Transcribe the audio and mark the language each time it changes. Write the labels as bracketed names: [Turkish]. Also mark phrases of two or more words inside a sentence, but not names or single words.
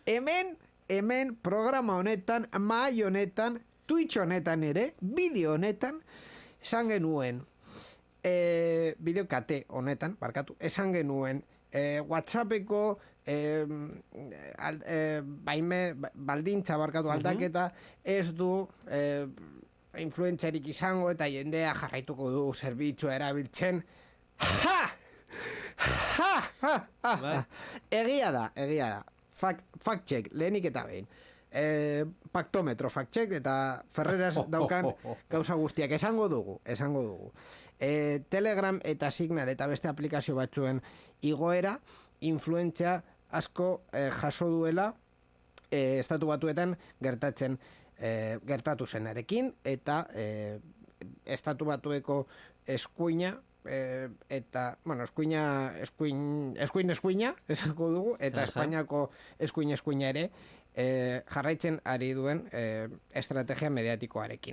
[Basque] Hemen programa honetan, mahai honetan, Twitch honetan ere, bideo honetan, esan genuen, bideokate honetan, barkatu, esan genuen, WhatsAppeko baldintza barkatu aldaketa ez du influentzarik izango eta jendea jarraituko du zerbitzua erabiltzen. Egia da. [English] Fact check, [Basque] lehenik eta behin. Paktometro [English] fact check [Basque] eta Ferreras daukan gauza guztiak esango dugu. Telegram eta Signal eta beste aplikazio batzuen igoera influentzia asko jaso duela estatu batuetan gertatu zenarekin eta estatu batueko eskuina eta, bueno, eskuina esango dugu, eta Espainiako eskuina ere jarraitzen ari duen estrategia mediatikoarekin.